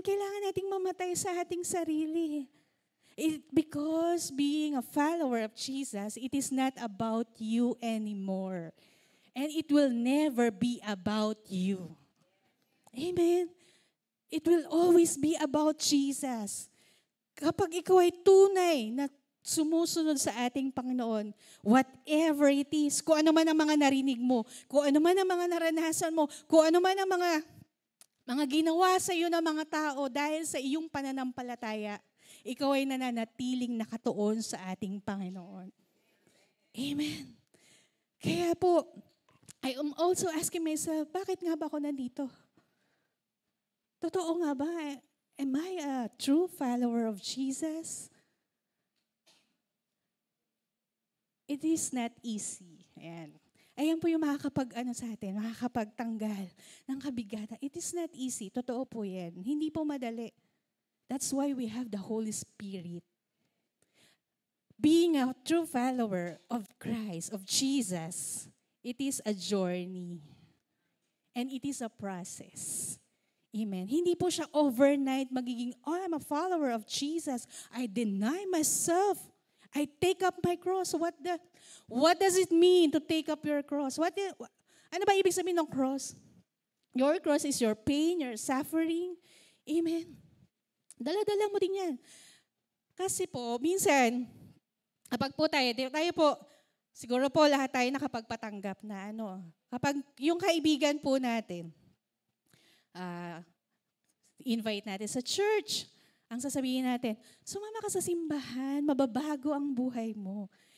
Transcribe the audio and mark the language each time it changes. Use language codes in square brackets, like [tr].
[tl] Kailangan nating mamatay sa ating sarili. [en] Because being a follower of Jesus, it is not about you anymore. And it will never be about you. Amen. It will always be about Jesus. [tl] Kapag ikaw ay tunay na sumusunod sa ating Panginoon, [en] whatever it is, [tl] kung ano man ang mga narinig mo, kung ano man ang mga naranasan mo, kung ano man ang mga ginawa sa iyo ng mga tao dahil sa iyong pananampalataya, ikaw ay nananatiling nakatuon sa ating Panginoon. Amen. Kaya po, [en] I am also asking myself, [tl] bakit nga ba ako nandito? Totoo nga ba? [en] Am I a true follower of Jesus? It is not easy. [tl] Ayan. Ayan po yung makakapag-ano sa atin, makakapagtanggal ng kabigatan. [en] It is not easy. [tl] Totoo po yan. Hindi po madali. [en] That's why we have the Holy Spirit. Being a true follower of Christ, of Jesus, it is a journey. And it is a process. Amen. [tl] Hindi po siya overnight magiging, [en] I'm a follower of Jesus. I deny myself. I take up my cross. What does it mean to take up your cross? [tl] Ano ba ibig sabihin ng cross? [en] Your cross is your pain, your suffering. [tl] Amen. Dala-dala mo din yan. Kasi po, minsan, kapag po tayo po, siguro po lahat tayo nakapagpatanggap na kapag yung kaibigan po natin, invite natin sa church, ang sasabihin natin, sumama ka sa simbahan, mababago ang buhay mo.